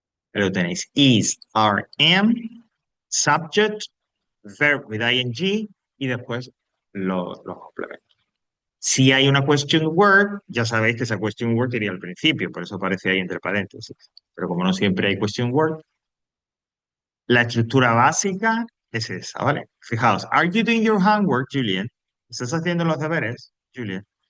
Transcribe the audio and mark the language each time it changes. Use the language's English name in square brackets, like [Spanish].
[Spanish] Pero tenéis is, are, am, [English] subject, verb with ing [Spanish] y después los complementos. Si hay una question word, ya sabéis que esa question word iría al principio, por eso aparece ahí entre paréntesis. Pero como no siempre hay question word, la estructura básica es esa, ¿vale? [English] Fijaos, are you doing your homework, Julian? [Spanish] ¿Estás haciendo los deberes, Julian?